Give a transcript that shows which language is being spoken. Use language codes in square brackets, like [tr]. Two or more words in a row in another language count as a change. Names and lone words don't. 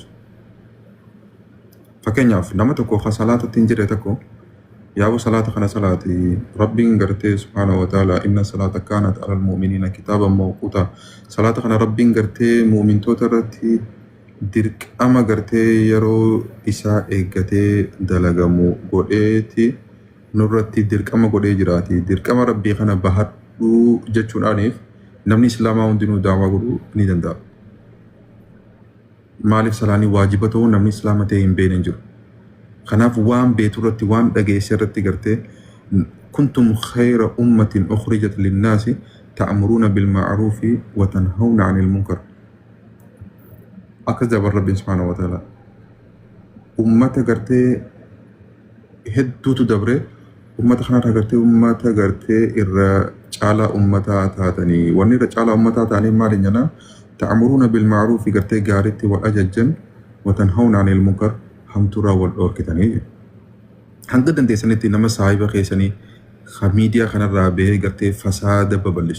[om] Fakkeenyaaf nama tokko ka salaatatti hin jirre tokko yaaboo salaata kana salaati rabbiin gartee [ar] سبحانه وتعالى إن الصلاة كانت على المؤمنين كتابا موقوتا [om] salaata kana rabbiin gartee mu'mintoota irratti dirqama gartee yeroo isaa eeggatee dalagamu godheeti nurratti dirqama godhee jiraati dirqama rabbii kana bahadhuu jechuudhaaniif namni islaamaa hundinuu daawaa godhuu ni danda'a. Maaliif salaanii waajiba ta'uu namni islaama ta'e hin beekne hin jiru. Kanaaf waan beetu irratti waan dhageesse irratti gartee [ar] كنتم خير أمة أخرجت للناس تأمرون بالمعروف وتنهون عن المنكر. [om] Akkas dabar rabbiin [ar] سبحانه وتعالى [om] ummata gartee hedduutu dabre ummata kanarra gartee ummata gartee irra caalaa ummataa taatanii wanni irra caalaa ummataa ta'anii maali jennaan [ar] تأمرون بالمعروف [om] gartee gaariitti wal ajajjan [ar] وتنهون عن المنكر [om] hamturaa wal dhoorkitanii hanga dandeessanitti nama saahiba keessanii miidiyaa kanarraa bahee gartee fasaada babal'isu.